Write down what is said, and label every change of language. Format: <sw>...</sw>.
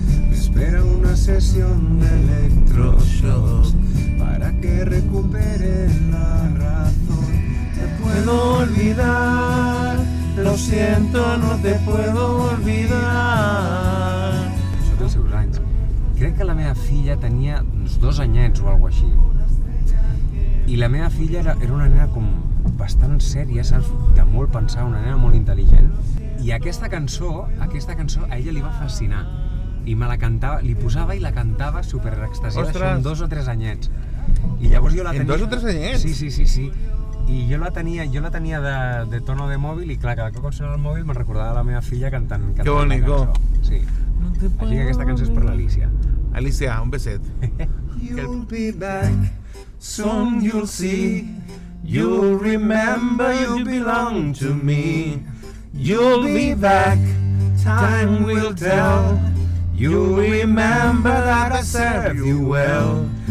<es>Me espera una sesión de electroshock para que recupere la razón. Te puedo olvidar, lo siento, no te puedo olvidar.</es> <ca>Són els seus anys. Crec que la meva filla tenia uns 2 anyets o alguna així. I la meva filla era una nena com bastant sèria, saps? De molt pensar, una nena molt intel·ligent. I aquesta cançó a ella li va fascinar. I me la cantava, li posava i la cantava super extasiada, això amb 2 o 3 anyets. I llavors jo la tenia... En 2 o 3 anyets? Sí. I jo la tenia de tono de mòbil i clar, cada cop que sonava el mòbil me'n recordava la meva filla cantant la cançó. Sí. Així que aquesta cançó és per l'Alicia. Alicia, un beset.</ca> <en>You'll be back, soon you'll see. You'll remember you belong to me. You'll be back, time will tell. You'll remember that I served you well.</en>